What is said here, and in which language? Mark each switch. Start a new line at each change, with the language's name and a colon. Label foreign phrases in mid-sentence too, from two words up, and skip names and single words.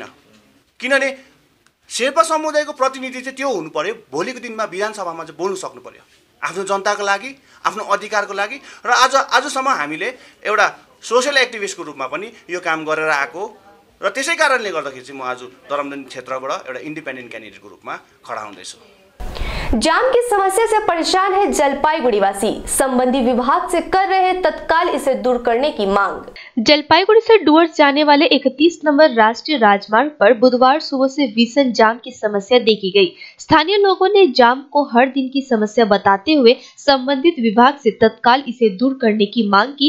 Nepali: किनभने शेर्पा समुदायको प्रतिनिधि चाहिँ त्यो हुनु पर्यो, भोलिको दिनमा विधानसभामा चाहिँ बोल्नु सक्नु पर्यो आफ्नो जनताको लागि, आफ्नो अधिकारको लागि। र आजसम्म हामीले एउटा
English: social activist
Nepali: रूपमा पनि यो काम गरेर आएको र त्यसै कारणले गर्दाखेरि चाहिँ म आज दरमदीन क्षेत्रबाट एउटा
English: independent candidate
Nepali: रूपमा खडा हुँदैछु।
Hindi: जाम की समस्या से परेशान है जलपाईगुड़ी वासी, संबंधित विभाग से कर रहे तत्काल इसे दूर करने की मांग। जलपाईगुड़ी से डुवर्स जाने वाले 31 नंबर राष्ट्रीय राजमार्ग पर बुधवार सुबह से भीषण जाम की समस्या देखी गई। स्थानीय लोगों ने जाम को हर दिन की समस्या बताते हुए संबंधित विभाग से तत्काल इसे दूर करने की मांग की।